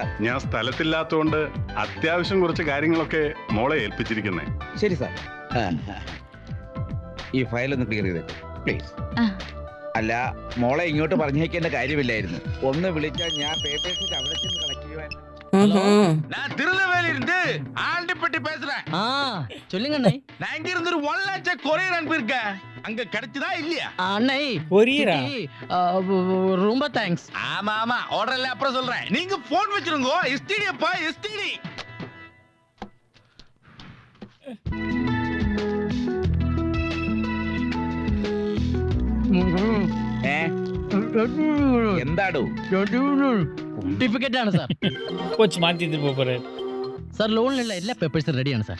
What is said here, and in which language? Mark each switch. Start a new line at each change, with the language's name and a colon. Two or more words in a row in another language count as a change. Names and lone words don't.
Malayalam: ഞാൻ സ്ഥലത്തില്ലാത്തോണ്ട് അത്യാവശ്യം കുറച്ച് കാര്യങ്ങളൊക്കെ മോളെ ഏൽപ്പിച്ചിരിക്കുന്നേ. ശരി സാർ. ഈ ഫയൽ ഒന്ന് ക്ലിയർ ചെയ്തേക്കും പ്ലീസ്. അല്ല, മോളെ ഇങ്ങോട്ട് പറഞ്ഞേക്കേണ്ട കാര്യമില്ലായിരുന്നു. ഒന്ന് വിളിച്ചാൽ ഞാൻ പേപ്പേഴ്സ് അവിടെ ചെന്ന് കളക്ട് ചെയ്യുവാൻ.
Tamil: நான் திருநெல்வேலி இருந்து ஆண்டிப்பட்டி பேசுறேன். சொல்லுங்க. நான் இங்க இருந்து ஒரு 1 லட்சம் கொரியர் அனுப்பியிருக்கேன். அங்க கிடைச்சதா இல்லையா? அண்ணே கொரியரா? ரொம்ப தேங்க்ஸ். ஆமா ஆமா, ஆர்டர் எல்லாம் அப்புறம் சொல்றேன். நீங்க போன் வச்சிருங்க. எஸ்டிடி அப்பா, எஸ்டிடி.
Malayalam: എന്താടോ? സർട്ടിഫിക്കറ്റ് ആണ് സാർ. കൊച്ചു മാറ്റി പോരെ സാർ. ലോണിലുള്ള എല്ലാ പേപ്പേഴ്സും റെഡിയാണ് സാർ.